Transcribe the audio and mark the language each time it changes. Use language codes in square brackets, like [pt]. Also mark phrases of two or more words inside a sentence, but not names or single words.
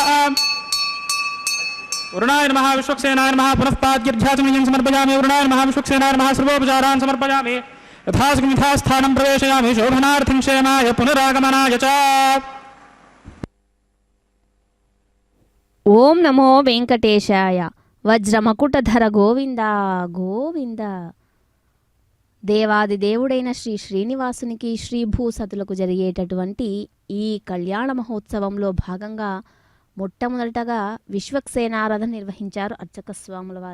[sa] वरुणाय नमः विश्वक्सेनाय नमः पुनः पाद्यर्ध्यासमियं समर्पयामि वरुणाय नमः विश्वक्सेनाय नमः सर्वोपचारान् समर्पयामि यथासकं यथास्थानं प्रवेशयामि शोभनार्थं क्षेमाय पुनरागमनाय च। ఓం నమో వెంకటేశాయ. వజ్రమకుటధర గోవింద గోవింద. [te] దేవాది దేవుడైన శ్రీ శ్రీనివాసునికి శ్రీభూసతులకు జరిగేటటువంటి ఈ కళ్యాణ మహోత్సవంలో భాగంగా మొట్టమొదటగా విశ్వక్సేనారాధన నిర్వహించారు అర్చక స్వాముల వారు.